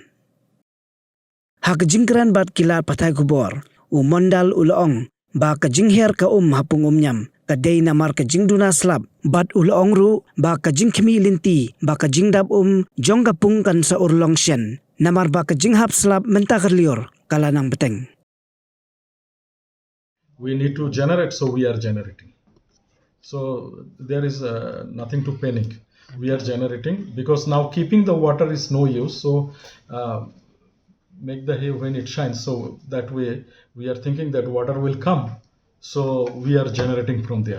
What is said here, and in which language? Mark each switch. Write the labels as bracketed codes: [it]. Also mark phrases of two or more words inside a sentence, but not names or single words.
[kha] Ha ka Jingkran bat kilat patay kubor u Mondal ulaong ba ka Jinghiar ka ha Pung Umïam ka day namar ka Jingduna slab bat ulaong ru ba ka Jingkemi linti ba ka Jingdab jong ka Pung kan sa urlong syen namar ba ka Jinghap slab mentakar lior kala nang beteng. [en] We need to generate, so we are generating. So there is nothing to panic. We are generating because now keeping the water is no use. So make the hay when it shines. So that way we are thinking that water will come. So we are generating from there.